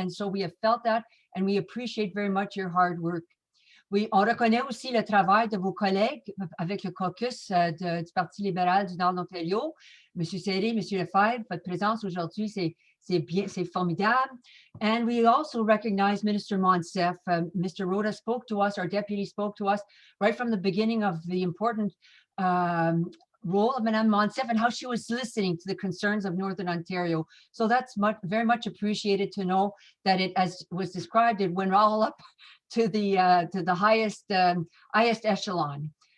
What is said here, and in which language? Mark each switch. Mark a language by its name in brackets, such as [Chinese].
[English] And so we have felt that, and we appreciate very much your hard work. [French] On reconnaît aussi le travail de vos collègues avec le caucus du Parti libéral du Nord de l'Ontario. Monsieur Serré, Monsieur Lefebvre, votre présence aujourd'hui, c'est formidable. [English] And we also recognize Minister Monsef. Mr. Rhoda spoke to us, our deputy spoke to us right from the beginning of the important role of Madame Monsef and how she was listening to the concerns of Northern Ontario. So that's very much appreciated to know that it, as was described, it went all up to the highest echelon.